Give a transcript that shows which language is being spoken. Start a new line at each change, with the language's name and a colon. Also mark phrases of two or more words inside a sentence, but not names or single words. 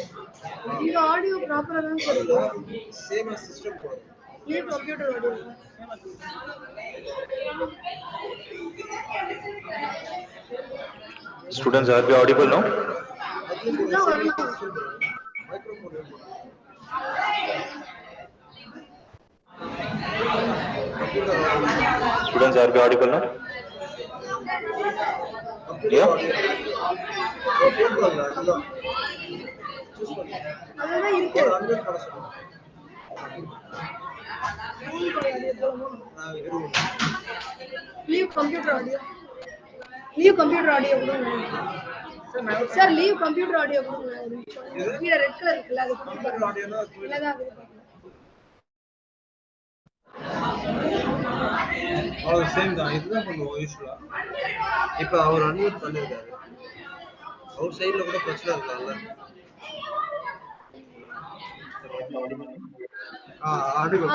Tamil: இந்த ஆடியோ ப்ராப்பரா தான் சொல்லுது.
English: same system
Tamil: போடுங்க.
English: ये computer audio Students, are we audible now? No,
Tamil: மைக்ரோஃபோன் Students, are we audible now? Yeah. போடுங்க. அதுதான் சூஸ் பண்ணுங்க. அதெல்லாம் இருக்கு. அன்மியூட் பண்ண சொல்லுங்க.
English: leave computer audio leave computer audio
Tamil: கொடுங்க சார்
English: leave computer audio
Tamil: கொடுங்க கீழ
English: red color
Tamil: இருக்குல அது கம்ப்யூட்டர் ஆடியோனா இல்லதான் அது சேம் தான். இதுதான் பண்ணுவோம் யூஸ்வலா. இப்போ அவர் அன்மியூட் பண்ணிருக்காரு. அவர் சைடுல கூட பிரச்சனை இருக்காங்கல்ல. ஆடியோ